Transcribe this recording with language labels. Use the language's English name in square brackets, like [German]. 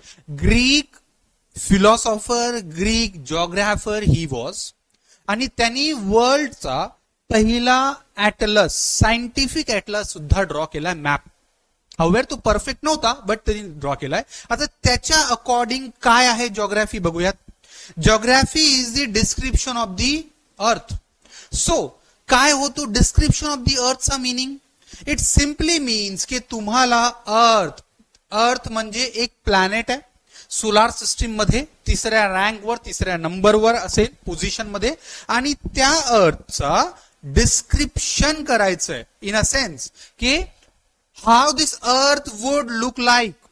[English] Greek philosopher, Greek geographer he was. [Marathi] आणि त्यांनी वर्ल्डचा पहिला ऍटलस, सायंटिफिक ऍटलस सुद्धा ड्रॉ केलाय, मॅप. हवेर तो परफेक्ट नव्हता बट त्यांनी ड्रॉ केलाय. आता त्याच्या अकॉर्डिंग काय आहे जिओग्राफी बघूयात. [English] Geography is the description of the earth. [Marathi] So काय होतो description of the अर्थचा meaning? [English] it simply means [Marathi] की तुम्हाला अर्थ म्हणजे एक प्लॅनेट आहे सोलार सिस्टीम मध्ये, तिसऱ्या रँकवर, तिसऱ्या नंबरवर असेल पोझिशन मध्ये, आणि त्या अर्थचा डिस्क्रिप्शन करायचंय इन अ सेन्स की [English] How this earth would look like.